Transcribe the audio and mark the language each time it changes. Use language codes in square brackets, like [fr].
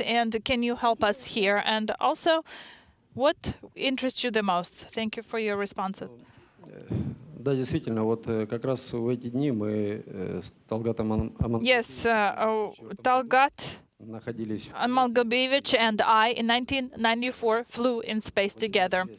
[en] And can you help us here? And also, what interests you the most? Thank you for your responses. [ru] Да, действительно, вот как раз в эти дни мы с Талгатом [en] Yes, Talgat Malgobevich and I, in 1994, flew in space together.